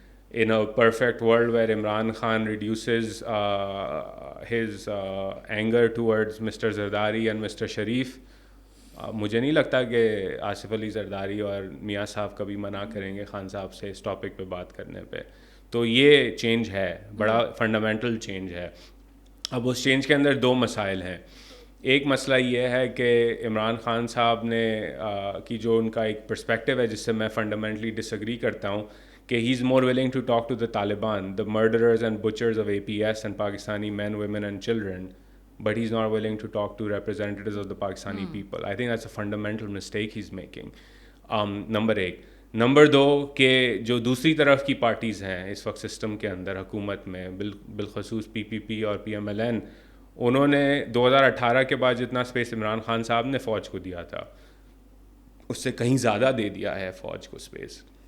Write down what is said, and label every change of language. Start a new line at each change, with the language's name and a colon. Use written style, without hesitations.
English: In a perfect world where Imran Khan reduces his anger towards Mr. Zardari and Mr.
Urdu: Sharif, مجھے نہیں لگتا کہ آصف علی زرداری اور میاں صاحب کبھی منع کریں گے خان صاحب سے اس ٹاپک پہ بات کرنے پہ. تو یہ چینج ہے, بڑا فنڈامنٹل چینج ہے. اب اس چینج کے اندر دو مسائل ہیں. ایک مسئلہ یہ ہے کہ عمران خان صاحب نے کی جو ان کا ایک پرسپیکٹو ہے جس سے میں فنڈامنٹلی ڈس ایگری کرتا ہوں, کہ
English: He is more willing to talk to the Taliban, the murderers and butchers of APS and Pakistani men, women and children, but he's not willing to talk to representatives of the Pakistani people. I think that's a fundamental mistake he's making.
Urdu: Number ایک. Number دو کہ جو دوسری طرف کی parties ہیں اس وقت system کے اندر حکومت میں, بالخصوص PPP اور PMLN, انہوں نے 2018 کے بعد جتنا اسپیس عمران خان صاحب نے فوج کو دیا تھا اس سے کہیں زیادہ دے دیا ہے فوج کو اسپیس.